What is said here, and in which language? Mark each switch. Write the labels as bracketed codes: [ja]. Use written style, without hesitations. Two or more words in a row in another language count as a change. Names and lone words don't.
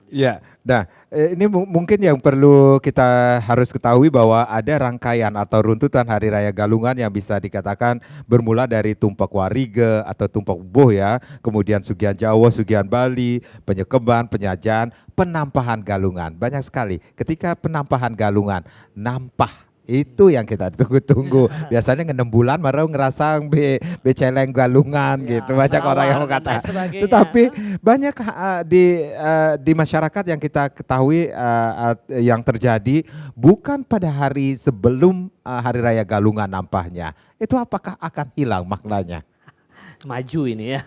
[id] Ya, nah ini mungkin yang perlu kita harus ketahui bahwa ada rangkaian atau runtutan Hari Raya Galungan yang bisa dikatakan bermula dari Tumpak Warige atau Tumpak Boh ya, kemudian Sugihan Jawa, Sugihan Bali, Penyekeban, Penyajian, penampahan Galungan. Banyak sekali ketika penampahan Galungan, nampah. Itu yang kita tunggu-tunggu. Biasanya 6 bulan baru [ban] ngerasang beceleng [id] Galungan ya, gitu. Banyak orang yang mengatakan. Tetapi banyak di masyarakat yang kita ketahui yang terjadi bukan pada hari sebelum Hari Raya Galungan nampahnya. Itu apakah akan hilang maknanya? Maju ini ya.